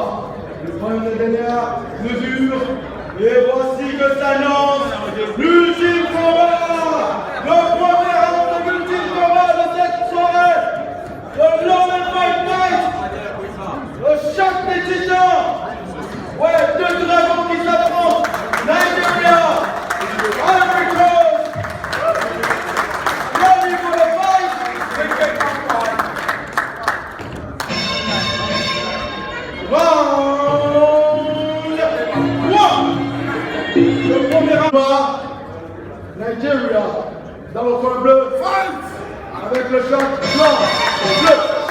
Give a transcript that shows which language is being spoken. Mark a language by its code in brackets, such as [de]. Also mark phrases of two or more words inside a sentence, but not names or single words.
[fr] Le point de dernière mesure. Et voici que s'annonce l'ultime combat. Le premier round de l'ultime combat de cette soirée. Le Love and Fight Night. Le choc des titans. Ouais, deux dragons qui s'affrontent. Nigeria, Ivory Coast. [en] Ready for the fight? Round 1. [fr] Le premier round. Nigeria, dans le coin bleu. Avec le choc blanc et bleu.